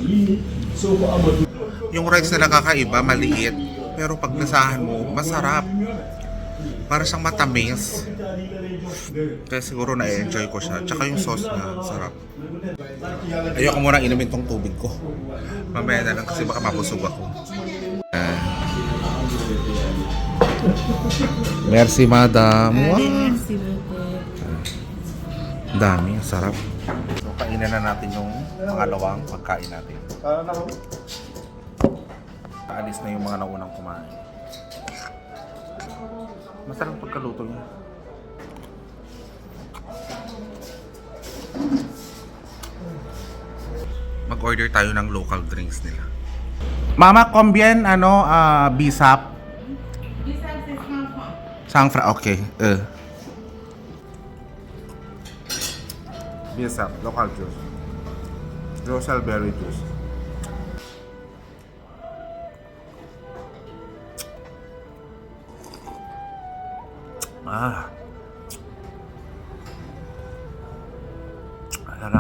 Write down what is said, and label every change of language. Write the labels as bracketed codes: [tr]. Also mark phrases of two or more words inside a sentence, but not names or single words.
[tl] Yung rice nila kakaiba, maliit. Pero pag nasahan mo, masarap. Para siyang matamis. Kaya siguro na-enjoy ko siya. Tsaka yung sauce niya, sarap. Ayoko muna inumin tong tubig ko. Mamaya na lang kasi baka mabusog ako. [fr] Merci madam. Wow. Merci beaucoup. [tl] Dami, sarap. So kainan na natin yung pangalawang pagkain natin. Paalis na yung mga naunang kumain. Masarap pagkaluto niya. Mag-order tayo ng [en] local drinks [tl] nila. Mama, [fr] combien bisap? Bisap c'est 100 francs. [en] Sangfra, okay. Bisap, local juice. Rosal berry juice. Harap.